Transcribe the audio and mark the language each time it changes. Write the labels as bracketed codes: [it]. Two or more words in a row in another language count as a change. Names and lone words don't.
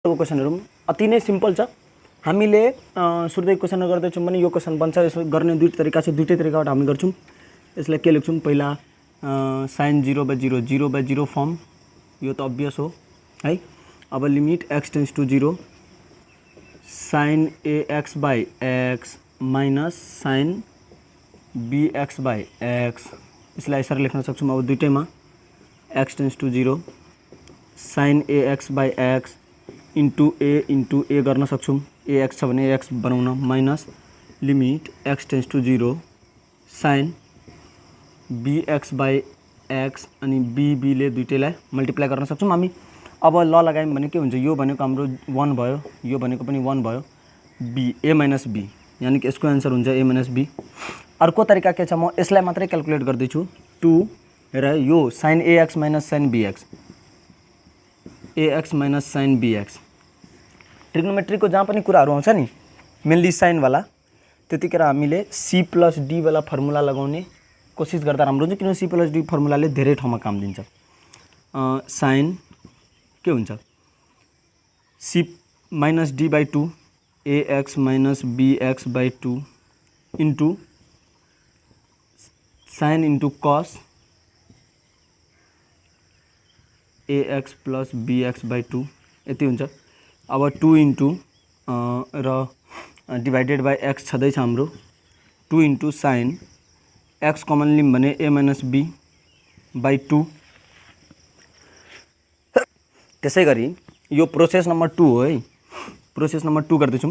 [ne] क्वेशनहरु अति नै सिम्पल छ। हामीले सुरुदै क्वेशन गर्दै छौं भने यो क्वेशन बन्छ। यसो गर्ने दुईटा तरिका छ, दुईटै तरिकाबाट हामी गर्छौं। यसलाई के लेख्छौं पहिला sin 0/0 0/0 फर्म, यो त अभियस हो है। अब [en] limit x tends to 0 sin ax/x minus sin bx/x, [ne] यसलाई यसरी लेख्न सक्छौं। अब दुईटैमा [en] x tends to 0 sin ax/x into a [ne] गर्न सक्छौं। ax छ भने ax बनाउन [en] minus limit x tends to 0 sin bx/x [ne] अनि b ले दुईटैलाई मल्टिप्लाई गर्न सक्छौं हामी। अब ल लगायौं भने के हुन्छ, यो भनेको हाम्रो 1 भयो, यो भनेको पनि 1 भयो, b [en] a minus b, [ne] यानी कि यसको आन्सर हुन्छ [en] a minus b. [ne] अर्को तरिका के छ, म यसलाई मात्रै क्याल्कुलेट गर्दै छु 2 र यो [en] sin ax minus sin bx, ax minus sin bx. [ne] ट्रिग्नोमेट्री को जहाँ पनि कुराहरु आउँछ नि, मेनली साइन वाला, त्यतिखेर हामीले [en] c plus d [ne] वाला फर्मुला लगाउने कोशिश गर्दा राम्रो हुन्छ, किनभने [en] c plus d [ne] फर्मुलाले धेरै ठाउँमा काम दिन्छ। साइन के हुन्छ, [en] c minus d/2 ax minus bx/2 into sine into cos ax plus bx/2 [ne] यति हुन्छ। अब 2 इन्टु र [en] divided by x [ne] छँदैछ हाम्रो 2 [en] into sine x common [ne] लिम भने [en] a minus b/2. [ne] त्यसै गरी यो [en] process number 2 [ne] हो है, [en] process number 2 [ne] गर्दैछौँ।